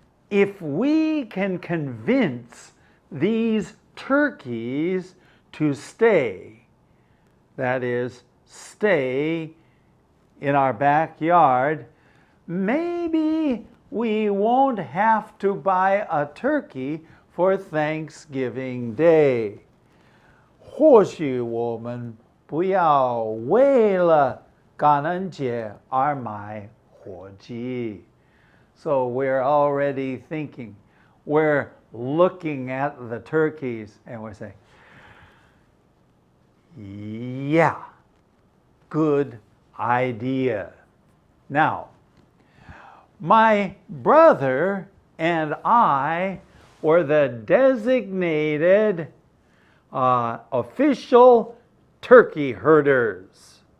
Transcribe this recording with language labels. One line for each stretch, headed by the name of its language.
English: If we can convince these turkeys to stay, that is, stay in our backyard, maybe we won't have to buy a turkey for Thanksgiving Day.
Chinese: 或许我们不要为了感恩节而买火鸡.
English: So we're already thinking, we're looking at the turkeys and we're saying, yeah, good idea. Now, my brother and I were the designated official turkey herders.